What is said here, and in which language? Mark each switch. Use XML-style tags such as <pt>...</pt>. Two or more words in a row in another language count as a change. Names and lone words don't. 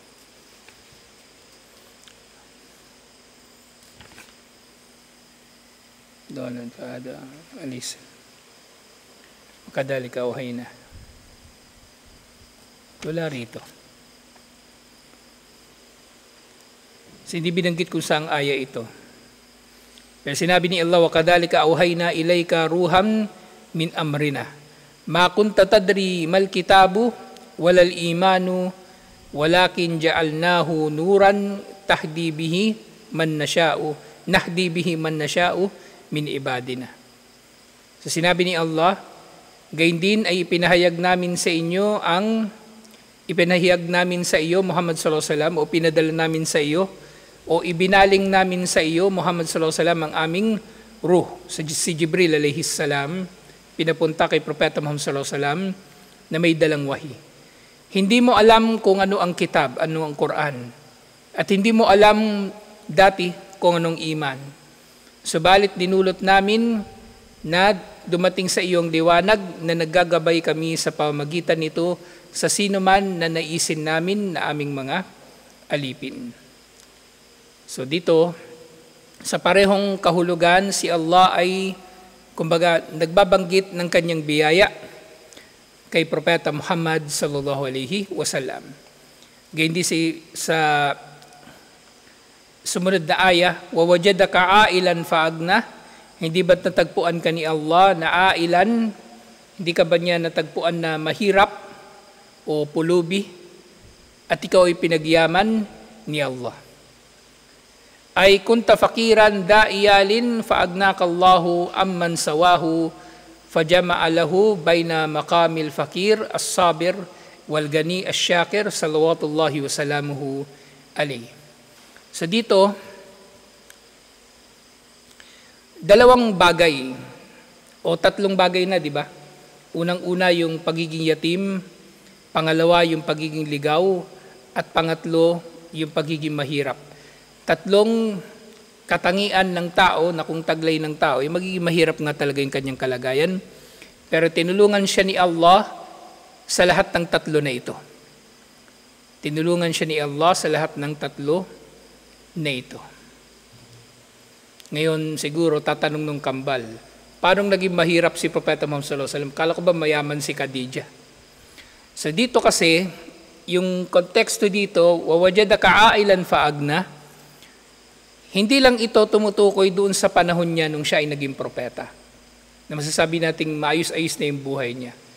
<tl>Dalan fahada, alis. Kadalika uhayna. Wala rito. Hindi binanggit kung saang aya ito. Pero sinabi ni Allah,</tl> <ar>وَكَذَلِكَ أَوْحَيْنَا إِلَيْكَ رُوحًا مِنْ أَمْرِنَا مَا كُنْتَ تَدْرِي مَا الْكِتَابُ وَلَا الْإِيمَانُ وَلَكِنْ جَعَلْنَاهُ نُورًا تَهْدِي بِهِ مَنْ نَشَاءُ مِنْ عِبَادِنَا.</ar> <tl>So sinabi ni Allah, gayon din ay ipinahayag namin sa iyo Muhammad</tl> <ar>صلى الله عليه وسلم,</ar> <tl>o pinadala namin sa iyo, o ibinaling namin sa iyo,</tl> <ar>Muhammad صلى الله عليه وسلم,</ar> <tl>ang aming ruh. Si Jibril</tl> <ar>عليه السلام,</ar> <tl>pinapunta kay Propeta Muhammad</tl> <ar>صلى الله عليه وسلم</ar> <tl>na may dalang wahi. Hindi mo alam kung ano ang kitab, ano ang Quran. At hindi mo alam dati kung anong iman. Subalit dinulot namin na dumating sa iyong liwanag na naggagabay kami sa pamamagitan nito sa sino man na naisin namin na aming mga alipin. So dito, sa parehong kahulugan, si Allah ay, kumbaga, nagbabanggit ng kanyang biyaya kay Propeta Muhammad</tl> <ar>صلى الله عليه وسلم.</ar> <tl>Ganyan din sa sumunod na aya,</tl> <ar>وَوَجَدَكَ عَائِلًا فَأَغْنَى,</ar> <tl>hindi ba't natagpuan ka ni Allah na ailan, hindi ka ba niya natagpuan na mahirap o pulubi, at ikaw ay pinagyaman ni Allah.</tl> <ar>أي كنت فقيرا ذا عيال فأغناك الله عمن سواه فجمع له بين مقام الفقير الصابر والغني الشاكر صلوات الله وسلامه عليه.</ar> <tl>So dito, Dalawang bagay o tatlong bagay na, di ba? Unang-una yung pagiging yatim, pangalawa yung pagiging ligaw, at pangatlo yung pagiging mahirap. Tatlong katangian ng tao na kung taglay ng tao, ay magiging mahirap nga talaga yung kanyang kalagayan. Pero tinulungan siya ni Allah sa lahat ng tatlo na ito. Tinulungan siya ni Allah sa lahat ng tatlo na ito. Ngayon siguro tatanong nung kambal, paano naging mahirap si Propeta Muhammad</tl> <ar>صلى الله عليه وسلم?</ar> <tl>Kala ko ba mayaman si Khadijah? So dito kasi, yung konteksto dito,</tl> <ar>ووجدك عائلا فأغنى,</ar> <tl>hindi lang ito tumutukoy doon sa panahon niya nung siya ay naging propeta, na masasabi nating maayos-ayos na yung buhay niya.</tl>